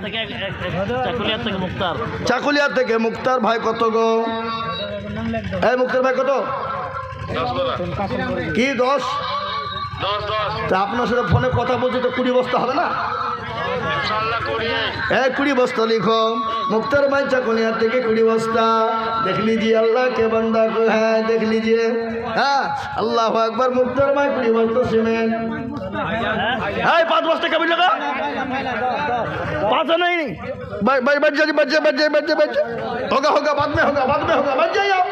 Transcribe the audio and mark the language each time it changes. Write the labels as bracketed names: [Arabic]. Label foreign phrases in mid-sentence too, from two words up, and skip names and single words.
[Bangla] চাকুলিয়া থেকে মুক্তার ভাই কত গো? এই মুক্তার ভাই কত? কি 10? তা আপনার সাথে ফোনে কথা বলছি তো 20 বস্তা হবে না? 20 বস্তা লিখো। मुख्तार भाई चाकुलिया থেকে 20 বস্তা। [Hindi] देख लीजिए अल्लाह के बंदा को है, देख लीजिए। हाँ अल्लाह अकबर। मुख्तार भाई 20 बस्ता सीमेंट। 5 बस्ता कभी लगा? 5 नहीं, बच जाइए। होगा बाद में होगा बच जाइए आप।